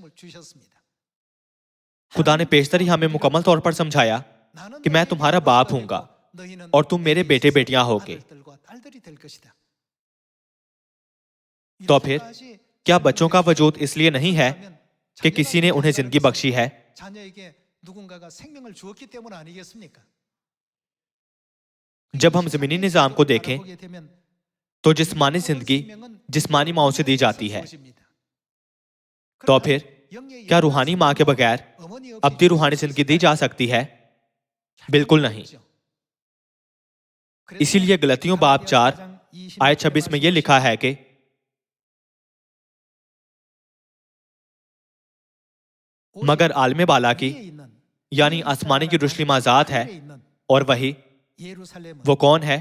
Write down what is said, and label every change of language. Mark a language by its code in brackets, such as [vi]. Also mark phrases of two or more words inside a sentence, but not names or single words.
[ur] خدا نے پیشتری ہمیں مکمل طور پر سمجھایا کہ میں تمہارا باپ ہوں گا اور تم میرے بیٹے بیٹیاں ہوگے. تو پھر کیا بچوں کا وجود اس لیے نہیں ہے کہ کسی نے انہیں زندگی بخشی ہے? [ko] 누군가가 생명을 주었기 때문 아니겠습니까? [ur] جب ہم زمینی نظام کو دیکھیں [ko] 바라보게 되면 [ur] تو جسمانی زندگی جسمانی ماؤں سے دی جاتی ہے، تو پھر کیا روحانی ماں کے بغیر ابدی روحانی زندگی دی جا سکتی ہے? بالکل نہیں. اسی لیے گلتیوں باب 4 آیت 26 میں یہ لکھا ہے کہ مگر عالم بالا کی یعنی آسمانی کی روشلی آزاد ہے، اور وہی وہ کون ہے?